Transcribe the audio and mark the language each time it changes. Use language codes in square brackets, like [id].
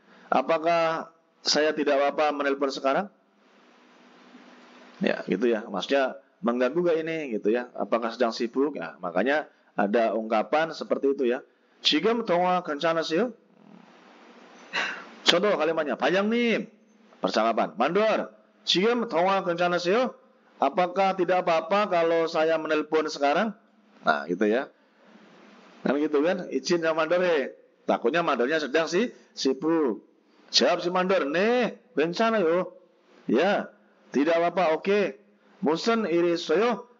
[id] Apakah saya tidak apa-apa menelpon sekarang? Ya, gitu ya. Maksudnya mengganggu gak ini gitu ya. Apakah sedang sibuk? Ya, makanya ada ungkapan seperti itu ya. [ko] 지금 통화 괜찮으세요? [id] Contoh kalimatnya, 반장님, percakapan. [ko] Mandor, 지금 통화 괜찮으세요? [id] Apakah tidak apa-apa kalau saya menelpon sekarang? Nah, gitu ya. Kan gitu kan, izin sama mandor, takutnya mandornya sedang sibuk. Jawab si mandor, [ko] 괜찮아요. [id] Ya, tidak apa-apa, oke. [ko] 무슨 일이 있어요?